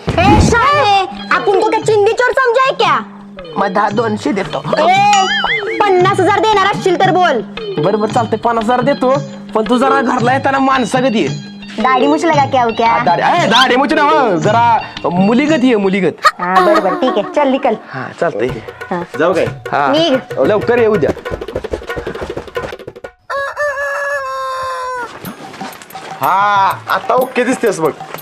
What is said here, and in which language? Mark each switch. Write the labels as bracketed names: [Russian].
[Hindi] ए शाळे आपण तो क्या चिंदी चोर समजाय क्या [Marathi] मग 200 देतो ए 50,000 देणार असशील तर बोल बरोबर चालतंय 50,000 देतो पण तू जरा घरला येताना माणसा कधी [Hindi] दाढी मुछ लगा क्या हो क्या [Marathi] दाढी मुची ना जरा मुलीगत ये मुलीगत हा बरोबर ठीक आहे [Hindi] चल निकल [Marathi] हा चालतंय जाऊ काय हा निघ. लवकर येऊ द्या हा आता ओके दिसतेस बघ